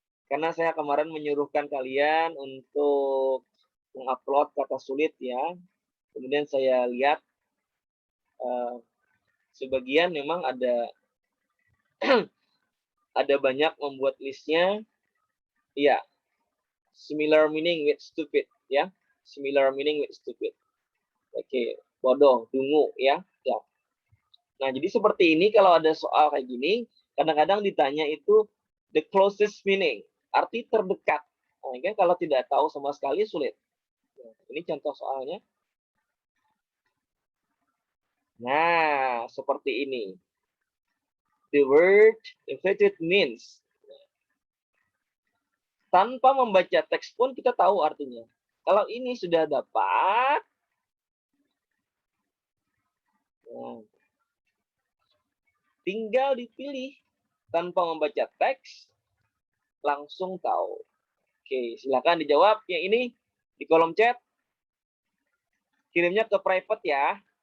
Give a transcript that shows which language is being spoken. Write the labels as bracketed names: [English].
[Indonesian] Karena saya kemarin menyuruhkan kalian untuk mengupload kata sulit ya. Kemudian saya lihat sebagian memang ada ada banyak membuat listnya. [English] Iya, similar meaning with stupid ya. Similar meaning with stupid. [Indonesian] Oke, bodoh, dungu ya. Ya. Nah, jadi seperti ini kalau ada soal kayak gini, kadang-kadang ditanya itu [English] the closest meaning, [Indonesian] arti terdekat. Nah, kan kalau tidak tahu sama sekali sulit. Ini contoh soalnya. Nah, seperti ini. [English] The word infatuated means. [Indonesian] Tanpa membaca teks pun kita tahu artinya. Kalau ini sudah dapat, nah, tinggal dipilih tanpa membaca teks, langsung tahu. Oke, silakan dijawab yang ini di kolom chat. Kirimnya ke private ya.